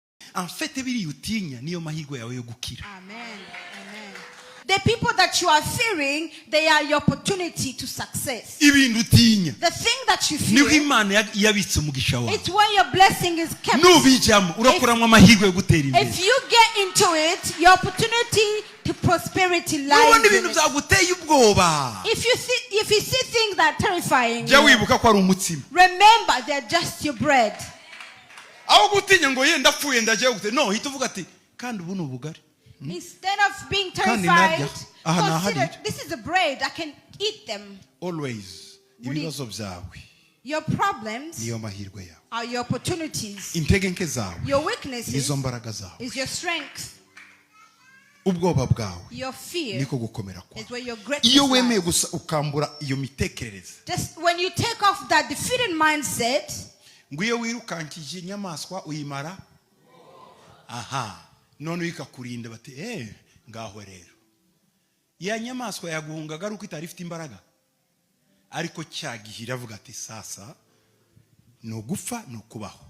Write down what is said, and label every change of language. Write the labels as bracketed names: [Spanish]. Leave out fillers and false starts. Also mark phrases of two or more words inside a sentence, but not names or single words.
[French] en fait [Kinyarwanda] biri utinya niyo mahirwe yawe yo gukira. Amen. [English] The people that you are fearing, they are your opportunity to success. [Kinyarwanda] Ibintu utinya [English] The thing that you [Kinyarwanda] niho [English] fear, [Kinyarwanda] Imana yabitse umugisha wawe. [English] it's where your blessing is kept. [Kinyarwanda] Nubijamo urakuramwa amahirwe yo gutera imbere. [English] If you get into it, your opportunity to prosperity lies [Kinyarwanda] Nubona [English] in [Kinyarwanda] ibintu [English] it. [Kinyarwanda] byaguteye ubwoba. [English] If you see things that are terrifying [Kinyarwanda] Jya [English] you, [Kinyarwanda] wibuka ko ari umutsima. [English] remember they're just your bread. [Kinyarwanda] Aho gutinya ngo yenda apfuye ndagiye gute. No, hita uvuga ati kandi ubu ubugari. [English] Instead of being [Kinyarwanda] Kandi [English] terrified, [Kinyarwanda] narya. Aha, [English] consider [Kinyarwanda] naharira. [English] this is the bread. I can eat them. [Kinyarwanda] Always ibibazo byawe [English] Your problems [Kinyarwanda] niyo mahirwe yawe. [English] are your opportunities. [Kinyarwanda] Intege nke zawe [English] Your weaknesses [Kinyarwanda] nizo mbaraga zawe. [English] is your strength. [Kinyarwanda] Ubwoba bwawe [English] Your fear [Kinyarwanda] niko gukomera [English] is [Kinyarwanda] kwawe. [English] where your greatness [Kinyarwanda] Iyo wemeye [English] lies. [Kinyarwanda] gusa ukambura iyo mitekerereze. [English] Just when you take off that defeated mindset, [Kinyarwanda] Ngo iyo wirukankije inyamaswa uyimara. Aha. None wikakurinda bati ngaho rero. Ya nyamaswa yaguhungaga ari uko itari ifite imbaraga. Ariko cyagihira avuga ati sasa no gupfa no kubaho.